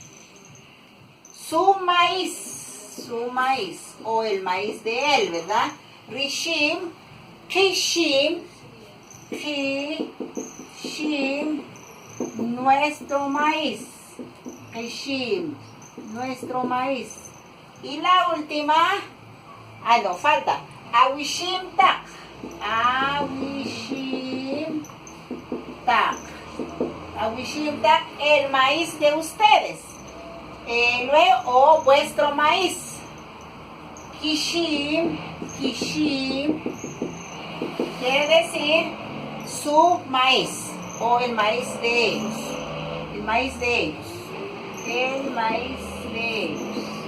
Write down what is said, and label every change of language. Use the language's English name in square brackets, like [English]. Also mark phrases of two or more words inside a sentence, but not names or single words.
[Spanish] Su maíz, o el maíz de él, ¿verdad? [Kaqchikel] Rishim. Kishim. Kishim. [Spanish] Nuestro maíz. Kishim. Nuestro maíz. Y la última, no, falta. [Kaqchikel] Awishim tak. Awishim tak. Awishim tak, [Spanish] el maíz de ustedes. Luego, o vuestro maíz. Kishim, kishim, quiere decir su maíz, o el maíz de ellos. El maíz de ellos. El maíz de ellos.